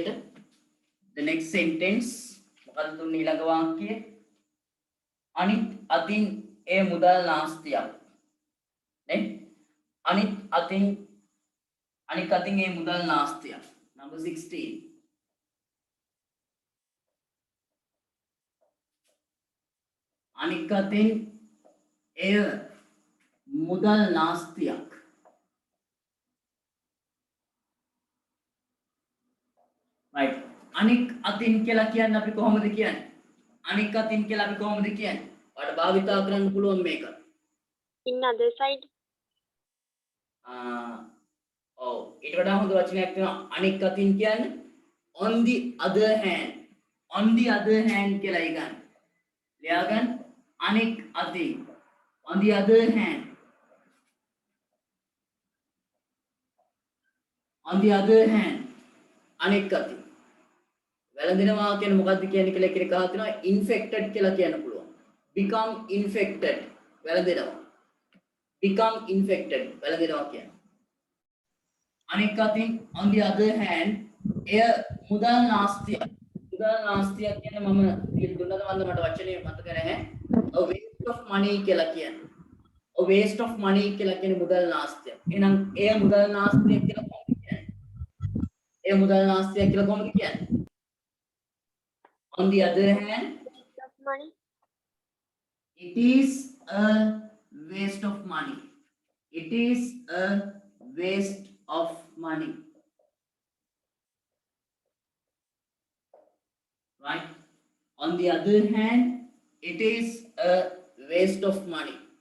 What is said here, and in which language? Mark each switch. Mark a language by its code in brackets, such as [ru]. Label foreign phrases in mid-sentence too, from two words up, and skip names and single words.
[en] the next sentence [si] මොකක්ද දුන්නේ ඊළඟ වාක්‍යය අනිත් අතින් ඒ මුදල් නාස්තියක් නේ අනිත් අතින් ඒ මුදල් නාස්තියක් number 16 අනිත් අතින් එය මුදල් නාස්තියක් right අනික් අතින් කියලා කියන්නේ අපි කොහොමද කියන්නේ අනික් අතින් කියලා අපි කොහොමද කියන්නේ ඔයාලට භාවිතා කරන්න පුළුවන් මේක [en] in other side. [si] ඔව් ඊට වඩා හොඳ වචනයක් තියෙනවා අනික් අතින් කියන්නේ [en] on the other hand [si] කියලා ඉගන්න ලියා ගන්න අනික් අතින් [en] on the other hand [si] අනික් අතින් වැළඳෙනවා කියන්නේ මොකද්ද කියන්නේ කියලා කෙනෙක් අහලා තිනවා infected කියලා කියන්න පුළුවන් become infected වැළඳෙනවා [en] become infected [si] වැළඳෙනවා කියන්නේ අනික් අතින් [en] on the other hand [si] එය මුදල් නාස්තියක් කියන්නේ මම දුන්නද මන්ද මට වචනේ මතක නැහැ [en] a waste of money [si] කියලා කියන්නේ [en] a waste of money [si] කියලා කියන්නේ මුදල් නාස්තියක් එහෙනම් එය මුදල් නාස්තියක් කියලා කොහොමද කියන්නේ [en] on the other hand Of money. it is a waste of money right on the other hand it is a waste of money